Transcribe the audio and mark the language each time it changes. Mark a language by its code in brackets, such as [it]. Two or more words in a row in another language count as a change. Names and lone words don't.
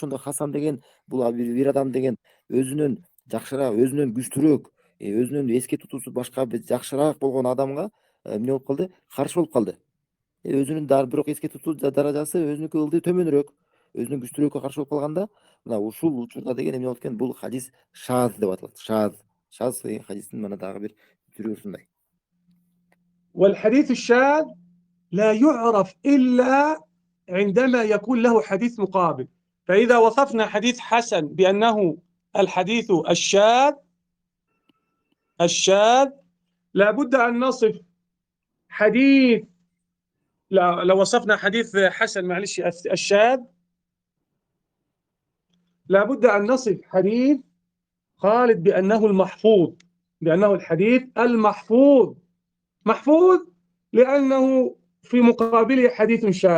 [ky] Ошондо Хасан деген бул бир адам деген өзүнөн жакшыраак, өзүнөн күчтүүрөөк, өзүнүн эске тутуусу башка бир жакшыраак болгон адамга эмне болуп калды? Каршы болуп калды. Өзүнүн бирок эске тутуу даражасы өзүнүкү ылдый төмөнүрөөк, өзүнүн күчтүүрөөккө каршы болуп калганда, мына ушул учурда деген эмне болот экен? Бул хадис шаз деп аталат. Шаз деген хадистин мына дагы бир түрү ушундай. [ar] والحديث الشاذ لا يعرف إلا عندما يكون له حديث مقابل. فإذا وصفنا حديث حسن بأنه الحديث الشاذ لابد أن نصف حديث، لو وصفنا حديث حسن الشاذ لابد أن نصف حديث خالد بأنه المحفوظ، بأنه الحديث المحفوظ، محفوظ لأنه في مقابله حديث شاذ.